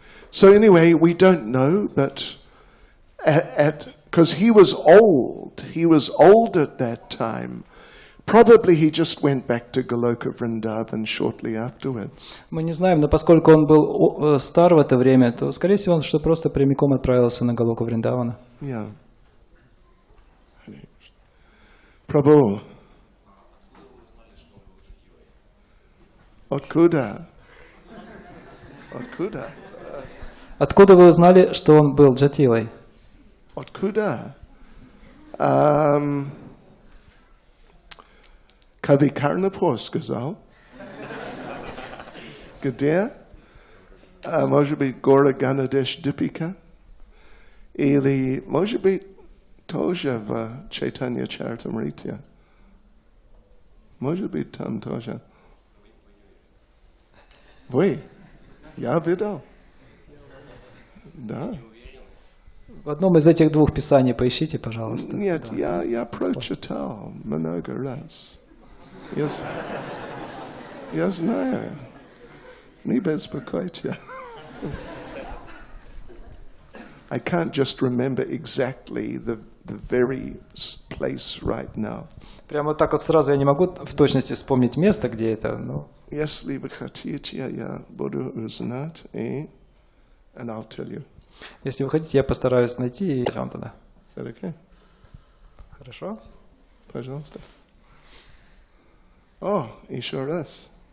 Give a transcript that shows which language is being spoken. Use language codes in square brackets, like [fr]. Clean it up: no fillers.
[en] So anyway, we don't know, but because he was old at that time. Probably he just went back to Goloka Vrindavan shortly afterwards. [ru] Мы не знаем, но поскольку он был стар в это время, то, скорее всего, он что просто прямиком отправился на Галоку Вриндавана. [en] Yeah. Prabhu. [ru] Откуда? Откуда вы узнали, что он был джатилой? Откуда? Kavi Karnapur сказал. Где? Может быть, Гора Ганадеш Дипика? Или, может быть, тоже в Чайтанья Чаритамрите? Может быть, там тоже. Вы? Я видел. Да. В одном из этих двух писаний поищите, пожалуйста. Нет, да. я прочитал много раз. Я знаю. Не беспокойся. [en] I can't just remember exactly the very place right now. [ru] Прямо так вот сразу я не могу в точности вспомнить место, где это, но... Если вы хотите, я буду узнать, [en] and I'll tell you. [ru] Если вы хотите, я постараюсь найти и вам тогда. [en] Is that okay? [ru] Хорошо? Пожалуйста. О, еще раз.